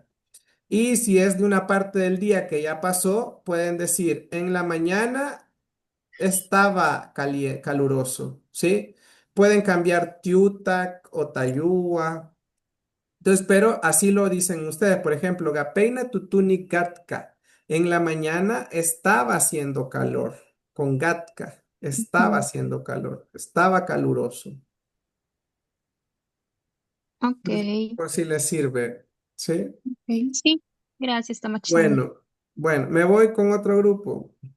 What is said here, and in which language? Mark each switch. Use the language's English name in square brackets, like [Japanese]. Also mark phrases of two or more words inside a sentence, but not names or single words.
[Spanish] Y si es de una parte del día que ya pasó, pueden decir, en la mañana estaba caluroso, ¿sí? Pueden cambiar Tiutak o Tayua. Entonces, pero así lo dicen ustedes. Por ejemplo, [Pipil] Gapeina tutuni gatka. [Spanish] En la mañana estaba haciendo calor. Con gatka. Estaba Ujú. haciendo calor. Estaba caluroso. Ok. Por si les sirve. ¿Sí? Ok. Sí, gracias, está más chido. Bueno, bueno, me voy con otro grupo.